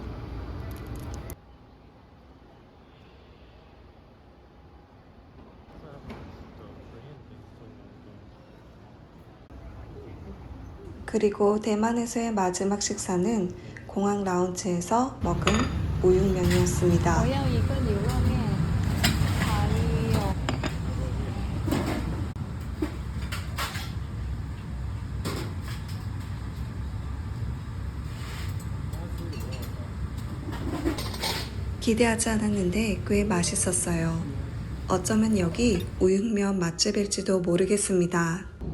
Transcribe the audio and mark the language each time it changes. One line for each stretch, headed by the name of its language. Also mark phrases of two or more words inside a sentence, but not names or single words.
Korean: 그리고 대만에서의 마지막 식사는 공항 라운지에서 먹은 우육면이었습니다.
Chinese: 我要一个牛肉面，还有
Korean: 기대하지 않았는데 꽤 맛있었어요. 어쩌면 여기 우육면 맛집일지도 모르겠습니다.